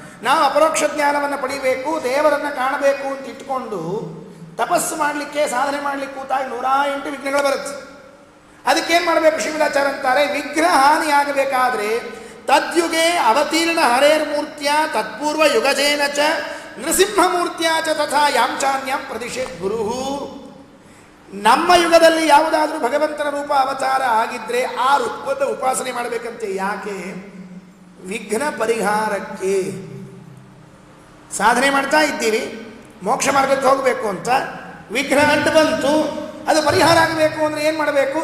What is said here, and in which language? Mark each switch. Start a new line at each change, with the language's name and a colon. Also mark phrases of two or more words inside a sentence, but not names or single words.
Kannada: ನಾವು ಅಪರೋಕ್ಷ ಜ್ಞಾನವನ್ನು ಪಡಿಬೇಕು, ದೇವರನ್ನು ಕಾಣಬೇಕು ಅಂತ ಇಟ್ಕೊಂಡು ತಪಸ್ಸು ಮಾಡಲಿಕ್ಕೆ ಸಾಧನೆ ಮಾಡಲಿಕ್ಕೆ ಕೂತಾಗ 108 ವಿಘ್ನಗಳು ಬರುತ್ತೆ. ಅದಕ್ಕೇನು ಮಾಡಬೇಕು? ಶ್ರೀಮದಾಚಾರ್ಯ ಅಂತಾರೆ, ವಿಗ್ರಹ ಹಾನಿಯಾಗಬೇಕಾದ್ರೆ
Sanskrit: ತದ್ಯುಗೆ ಅವತೀರ್ಣ ಹರೇರ್ಮೂರ್ತಿಯ ತತ್ಪೂರ್ವ ಯುಗಜೇನ ಚ ನೃಸಿಂಹಮೂರ್ತಿಯ ಚ ತಥಾ ಯಾಂಚಾನ್ಯಂ ಪ್ರದಿಶೇತ್ ಗುರು.
Kannada: ನಮ್ಮ ಯುಗದಲ್ಲಿ ಯಾವುದಾದ್ರೂ ಭಗವಂತನ ರೂಪ ಅವತಾರ ಆಗಿದ್ರೆ ಆ ರೂಪದ ಉಪಾಸನೆ ಮಾಡಬೇಕಂತೆ. ಯಾಕೆ? ವಿಘ್ನ ಪರಿಹಾರಕ್ಕೆ. ಸಾಧನೆ ಮಾಡ್ತಾ ಇದ್ದೀವಿ, ಮೋಕ್ಷ ಮಾರ್ಗಕ್ಕೆ ಹೋಗಬೇಕು ಅಂತ ವಿಘ್ನ ಅಂಟು ಬಂತು, ಅದು ಪರಿಹಾರ ಆಗಬೇಕು ಅಂದರೆ ಏನು ಮಾಡಬೇಕು?